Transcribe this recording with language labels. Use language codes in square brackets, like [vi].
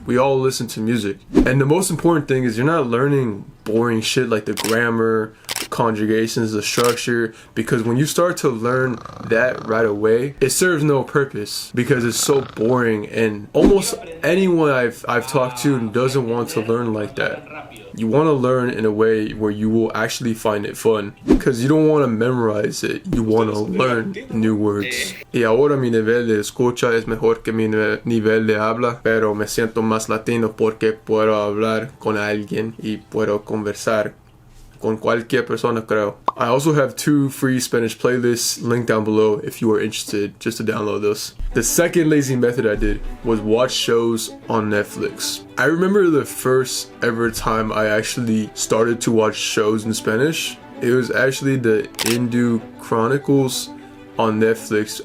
[en] We all listen to music. And the most important thing is you're not learning boring shit like the grammar, conjugations, the structure, because when you start to learn that right away, it serves no purpose because it's so boring, and almost anyone I've talked to doesn't want to learn like that. You want to learn in a way where you will actually find it fun because you don't want to memorize it, you want to learn new words. [es] Y ahora mi nivel de escucha es mejor que mi nivel de habla, pero me siento más latino porque puedo hablar con alguien y puedo conversar con cualquier persona, creo. [en] I also have 2 free Spanish playlists linked down below if you are interested just to download those. The second lazy method I did was watch shows on Netflix. I remember the first ever time I actually started to watch shows in Spanish. It was actually the Hindu Chronicles on Netflix.